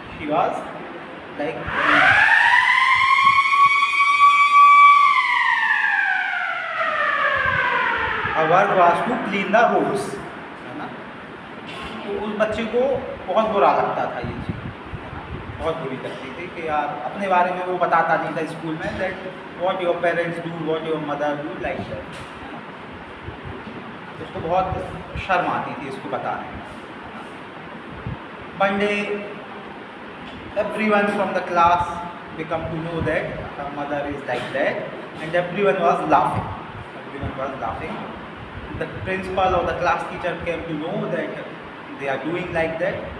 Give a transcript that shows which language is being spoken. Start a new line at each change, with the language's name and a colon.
English: she was like her work was to clean the roads,
Hindi: है ना। तो उस बच्चे को बहुत बुरा लगता था ये चीज़, बहुत बुरी लगती थी कि यार अपने बारे में वो बताता नहीं था स्कूल में,
English: That what your parents do, what your mother do, like that.
Hindi: उसको बहुत शर्म आती थी इसको बताने में।
English: One day, everyone from the class become to know that her mother is like that, and everyone was laughing. Everyone was laughing. The principal or the class teacher came to know that they are doing like that.